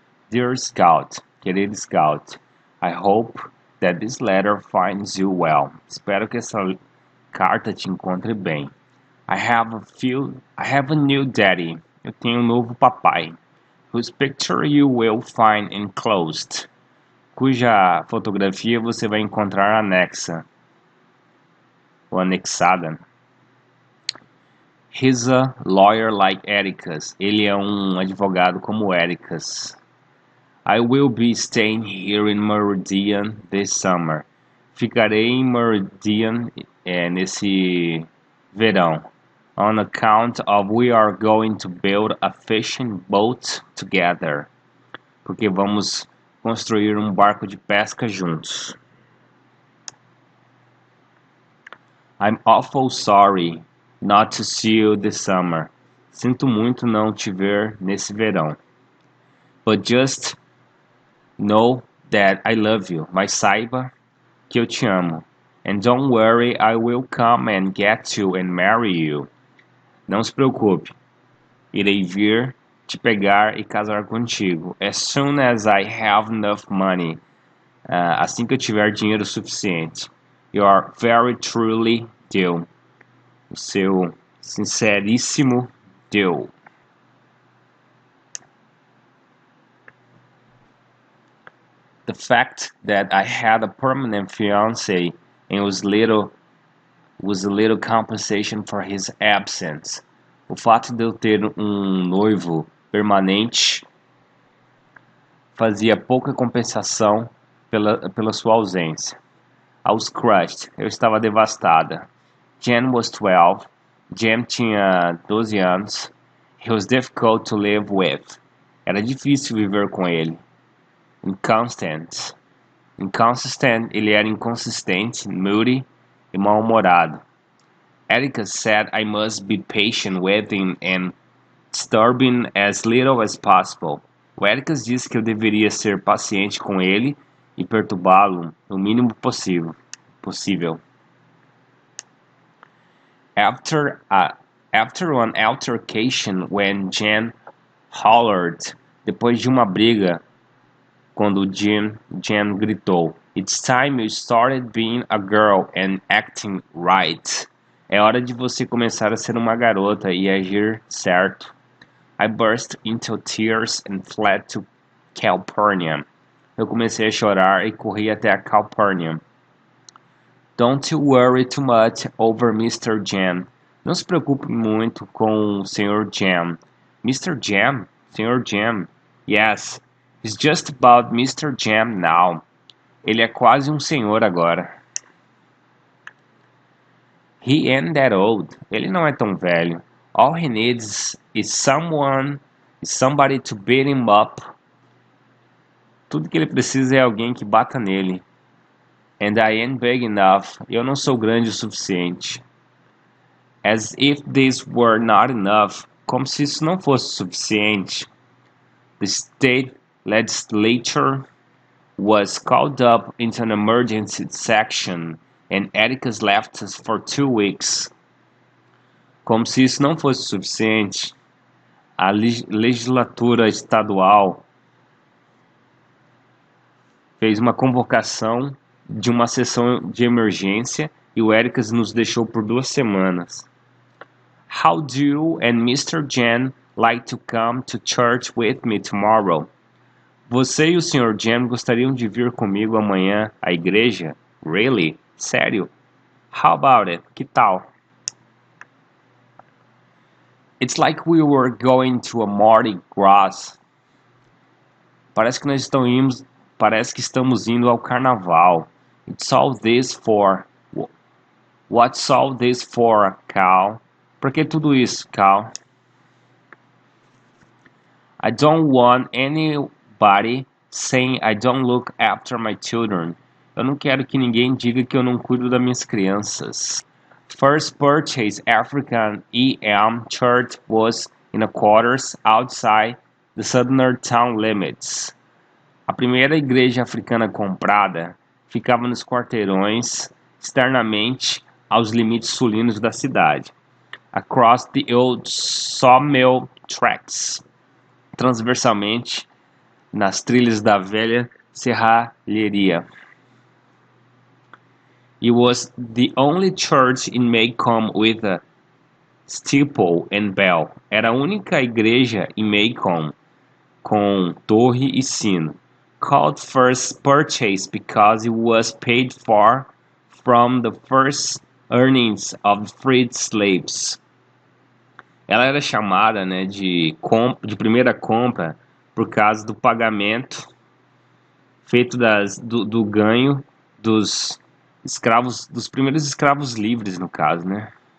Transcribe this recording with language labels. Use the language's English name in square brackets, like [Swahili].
[English] Dear Scout, [Portuguese] querido Scout, [English] I hope that this letter finds you well. [Portuguese] Espero que essa carta te encontre bem. [English] I have a new daddy. [Portuguese] Eu tenho um novo papai. [English] Whose picture you will find enclosed. [Portuguese] Cuja fotografia você vai encontrar anexa ou anexada. [English] He's a lawyer like Ericas. [Portuguese] Ele é um advogado como Ericas. [English] I will be staying here in Meridian this summer. [Portuguese] Ficarei em Meridian nesse verão. [English] On account of we are going to build a fishing boat together. [Portuguese] Porque vamos construir um barco de pesca juntos. [English] I'm awful sorry not to see you this summer. [Portuguese] Sinto muito não te ver nesse verão. [English] But just know that I love you. [Portuguese] Mas saiba que eu te amo. [English] And don't worry, I will come and get you and marry you. [Portuguese] Não se preocupe. Irei vir te pegar e casar contigo. [English] As soon as I have enough money. [Portuguese] Assim que eu tiver dinheiro suficiente. [English] You are very truly Dale. [Portuguese] O seu sinceríssimo Dale. [English] The fact that I had a permanent fiancé and was a little compensation for his absence. [Portuguese] O fato de eu ter um noivo permanente fazia pouca compensação pela sua ausência. [English] I was crushed. [Portuguese] Eu estava devastada. [English] Jen was 12. [Portuguese] Jen tinha 12 anos. [English] He was difficult to live with. [Portuguese] Era difícil viver com ele. [English] Inconsistent, [Portuguese] ele era inconsistente, [English] moody [Portuguese] e mal-humorado. [English] Erica said I must be patient with him and disturbing as little as possible. [Portuguese] O Erica disse que eu deveria ser paciente com ele e perturbá-lo o mínimo possível. [English] After an altercation when Jen hollered, [Portuguese] depois de uma briga, quando Jen gritou, [English] It's time you started being a girl and acting right. [Portuguese] É hora de você começar a ser uma garota e agir certo. [English] I burst into tears and fled to Calpurnium. [Portuguese] Eu comecei a chorar e corri até a Calpurnium. [English] Don't you worry too much over Mr. Jam. [Portuguese] Não se preocupe muito com o Sr. [English] Jam. Mr. Jam? [Portuguese] Sr. Jam? [English] Yes. He's just about Mr. Jam now. [Portuguese] Ele é quase um senhor agora. [English] He ain't that old. [Portuguese] Ele não é tão velho. [English] All he needs is somebody to beat him up. [Portuguese] Tudo que ele precisa é alguém que bata nele. [English] And I ain't big enough. [Portuguese] Eu não sou grande o suficiente. [English] As if this were not enough. [Portuguese] Como se isso não fosse suficiente. [English] The state legislature was called up into an emergency section and Ericas left us for 2 weeks. [Portuguese] Como se isso não fosse suficiente, a legislatura estadual fez uma convocação de uma sessão de emergência e o Ericas nos deixou por 2 semanas. [English] How do you and Mr. Jen like to come to church with me tomorrow? [Portuguese] Você e o Sr. Jen gostariam de vir comigo amanhã à igreja? [English] Really? [Portuguese] Sério? [English] How about it? [Portuguese] Que tal? [English] It's like we were going to a Mardi Gras. [Portuguese] Parece que estamos indo ao carnaval. [English] It's all this for. What's all this for, Cal? [Portuguese] Por que tudo isso, Cal? [English] I don't want anybody saying I don't look after my children. [Portuguese] Eu não quero que ninguém diga que eu não cuido das minhas crianças. [English] First purchase African EM church was in a quarters outside the southern town limits. [Portuguese] A primeira igreja africana comprada ficava nos quarteirões externamente aos limites sulinos da cidade. [English] across the old sawmill tracks, [Portuguese] transversalmente nas trilhas da velha serralheria. [English] It was the only church in Macomb with a steeple and bell. [Portuguese] Era a única igreja em Macomb com torre e sino. [English] Called first purchase because it was paid for from the first earnings of freed slaves. [Portuguese] Ela era chamada, né, de primeira compra por causa do pagamento feito do ganho dos escravos, dos primeiros escravos livres, no caso, né?